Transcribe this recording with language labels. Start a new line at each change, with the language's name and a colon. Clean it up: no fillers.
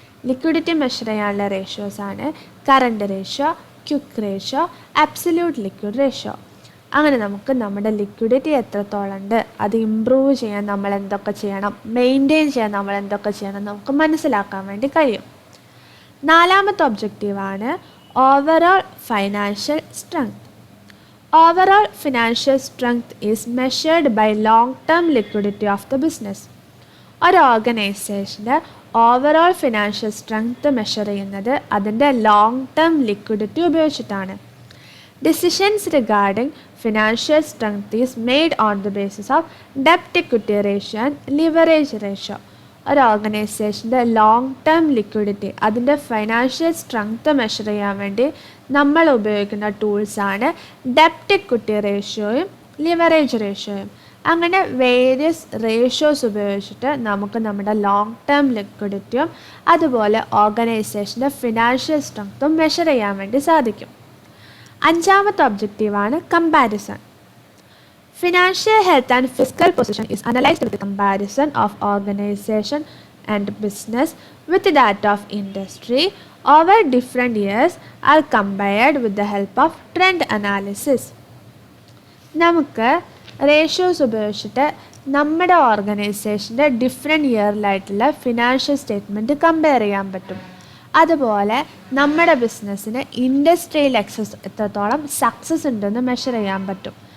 Malayalam: Liquidity measure ചെയ്യാനുള്ള റേഷ്യോസാണ് current ratio, quick ratio, absolute liquid ratio. അങ്ങനെ നമുക്ക് നമ്മുടെ ലിക്വിഡിറ്റി എത്രത്തോളം ഉണ്ട്, അത് ഇമ്പ്രൂവ് ചെയ്യാൻ നമ്മൾ എന്തൊക്കെ ചെയ്യണം, മെയിൻറ്റെയിൻ ചെയ്യാൻ നമ്മൾ എന്തൊക്കെ ചെയ്യണം നമുക്ക് മനസ്സിലാക്കാൻ വേണ്ടി കഴിയും. നാലാമത്തെ ഒബ്ജക്റ്റീവാണ് overall financial strength.
English: Overall financial strength is measured by long-term liquidity of the business.
Malayalam: ഒരു ഓർഗനൈസേഷൻ്റെ ഓവറോൾ ഫിനാൻഷ്യൽ സ്ട്രെങ്ത് മെഷർ ചെയ്യുന്നത് അതിൻ്റെ ലോങ് ടേം ലിക്വിഡിറ്റി ഉപയോഗിച്ചിട്ടാണ്.
English: Decisions regarding financial strength is made on the basis of ഡെപ്റ്റ് equity ratio and leverage ratio.
Malayalam: ഒരു ഓർഗനൈസേഷൻ്റെ long term liquidity, അതിൻ്റെ financial strength measure ചെയ്യാൻ വേണ്ടി നമ്മൾ ഉപയോഗിക്കുന്ന ടൂൾസാണ് ഡെപ്റ്റ് ഇക്വിറ്റി റേഷ്യോയും ലിവറേജ് റേഷ്യോയും. അങ്ങനെ വേരിയസ് റേഷ്യോസ് ഉപയോഗിച്ചിട്ട് നമുക്ക് നമ്മുടെ ലോങ് ടേം ലിക്വിഡിറ്റിയും അതുപോലെ ഓർഗനൈസേഷൻ്റെ ഫിനാൻഷ്യൽ സ്ട്രെങ്ത്തും മെഷർ ചെയ്യാൻ വേണ്ടി സാധിക്കും. അഞ്ചാമത്തെ ഒബ്ജക്റ്റീവാണ് comparison.
English: Financial health and fiscal position is analyzed with the comparison of organization and business with that of industry over different years are compared with the help of trend analysis.
Malayalam: നമുക്ക് ratios ഉപയോഗിച്ചിട്ട് നമ്മുടെ ഓർഗനൈസേഷൻ്റെ different ഇയറിലായിട്ടുള്ള financial statement compare ചെയ്യാൻ പറ്റും. അതുപോലെ നമ്മുടെ ബിസിനസ്സിന് ഇൻഡസ്ട്രിയിൽ എത്രത്തോളം സക്സസ് ഉണ്ടെന്ന് മെഷർ ചെയ്യാൻ പറ്റും.